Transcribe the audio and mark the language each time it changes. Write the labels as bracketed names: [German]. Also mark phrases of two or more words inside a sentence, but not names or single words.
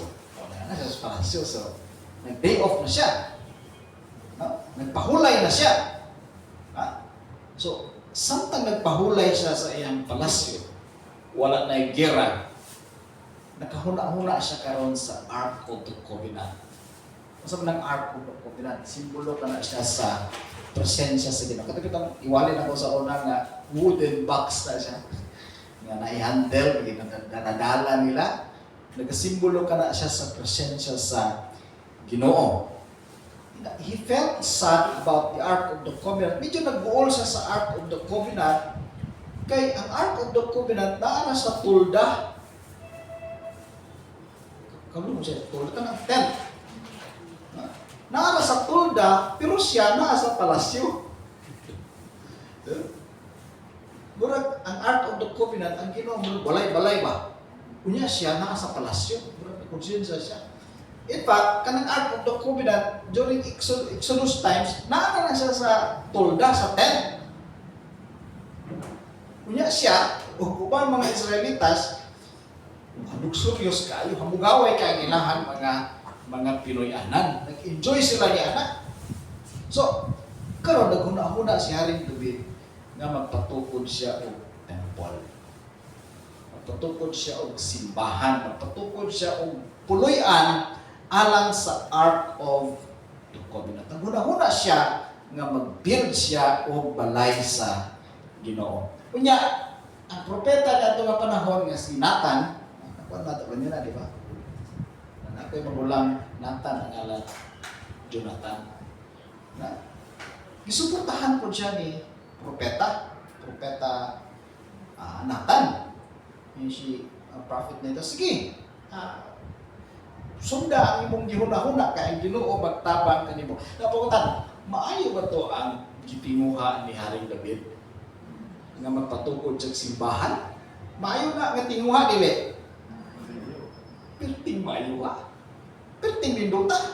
[Cebuano] Na sa palasyo, so nag-day off na siya. No? Nagpahulay na siya. Ha? So, samtang nagpahulay siya sa iyang palasyo, wala na gera. Nakahuna-huna siya karon sa Ark of the Covenant. Sa ng Ark of the Covenant, simbolo ka na siya sa presensya sa Ginoo. Katapitang iwalin ako sa una nga wooden box na siya. Nga na-handle, nadadala nila. Nagasimbolo ka na siya sa presensya sa Ginoo. [English] He felt sad about the Ark of the Covenant. [Cebuano] Medyo nag-uol siya sa Ark of the Covenant. Kay ang Ark of the Covenant naana sa tulda. Kamu mo siya, tulda ka ng tent. Naara sa tulda, pero siya naa sa palasyo. Murag ang Ark of the Covenant, ang Ginoo mo balay-balay ba? Unya siya naa sa palasyo. Murag konsensya siya. [English] In fact, [Cebuano] kanang Ark of the Covenant [English] during Exodus times, [Cebuano] naara na siya sa tulda, sa tent. Unya siya, ug ubang mga Israelitas, luxurious kayo, hamugaway kay ilahan mga Pinoy-anan. Nag-enjoy sila ni anak. So, karon naghuna-huna si Haring David nga magpatukod siya og temple. Magpatukod siya og simbahan, magpatukod siya og puloy-an alang sa Ark of the Covenant. Naghuna-huna siya nga mag-build siya og balay sa Ginoo. Unya, ang propeta kadto nga panahon nga si Nathan, nakuha nato niya na, di ba? Ako'y magulang Nathan ang alat Jonathan. Na, gisuportahan po siya ni propeta Nathan. [Filipino] Yung si prophet nito, sige, [Cebuano] sunda ang imong gihuna-huna kay ang Ginoo magtabang kanimo. Napukutan, maayo ba to ang gitinguha ni Haring David nga magpatukod sa simbahan? Maayo na nga tinguha dili. Perting maayo ha. Perting bindutan.